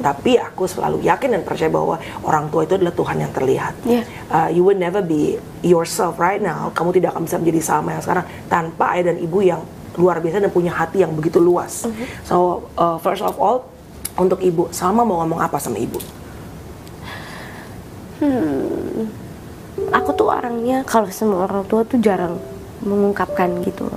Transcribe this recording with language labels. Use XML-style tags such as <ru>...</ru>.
<id>Tapi aku selalu yakin dan percaya bahwa orang tua itu adalah Tuhan yang terlihat.</id> <en>You will never be yourself right now.</en> <id>Kamu tidak akan bisa menjadi Salma yang sekarang tanpa ayah dan ibu yang luar biasa dan punya hati yang begitu luas.</id> <en>So first of all,</en> <id>untuk ibu, Salma mau ngomong apa sama ibu? Aku tuh orangnya kalau semua orang tua tuh jarang mengungkapkan gitu.</id>